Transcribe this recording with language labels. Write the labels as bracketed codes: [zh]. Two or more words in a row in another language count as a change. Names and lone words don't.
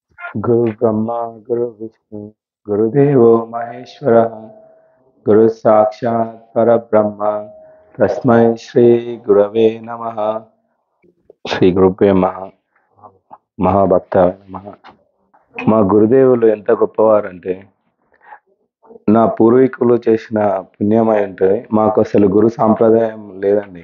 [sa] गुरु ब्रह्मा गुरु विष्णु गुरुदेवो महेश्वरः गुरु साक्षात् परब्रह्म तस्मै శ్రీ గురవే నమః. శ్రీ గురుభ్యో మహాభక్త నమః. [te] మా గురుదేవులు ఎంత గొప్పవారంటే నా పూర్వీకులు చేసిన పుణ్యమై ఉంటుంది. మాకు అసలు గురు సాంప్రదాయం లేదండి.